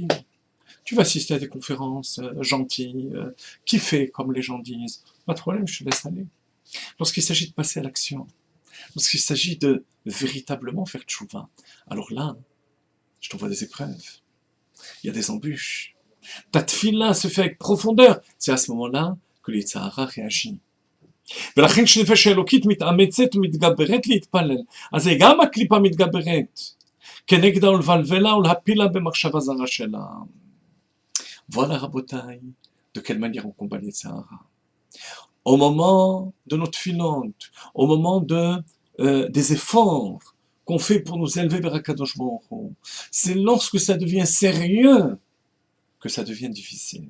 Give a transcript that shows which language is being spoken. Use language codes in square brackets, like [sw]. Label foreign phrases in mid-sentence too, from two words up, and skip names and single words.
[fr] Tu vas assister à des conférences gentilles, kiffer comme les gens disent, pas de problème, je te laisse aller. Lorsqu'il s'agit de passer à l'action, lorsqu'il s'agit de véritablement faire tchouva, alors là, je t'envoie des épreuves, il y a des embûches. Ta tfila se fait avec profondeur. C'est à ce moment-là que le [he] יצר הרע [fr] réagit. [he] ולכן כשנפש האלוקית מתאמצת ומתגברת להתפלל, אז היא גם הקליפה מתגברת כנגדה ולבלבלה ולהפילה במחשבה זרה שלה. [fr] Voilà, Rabotai, de quelle manière on combat le [he] יצר הרע. [fr] Au moment de notre filante, au moment des efforts qu'on fait pour nous élever vers [he] הקדוש ברוך הוא, [fr] c'est lorsque ça devient sérieux que ça devient difficile.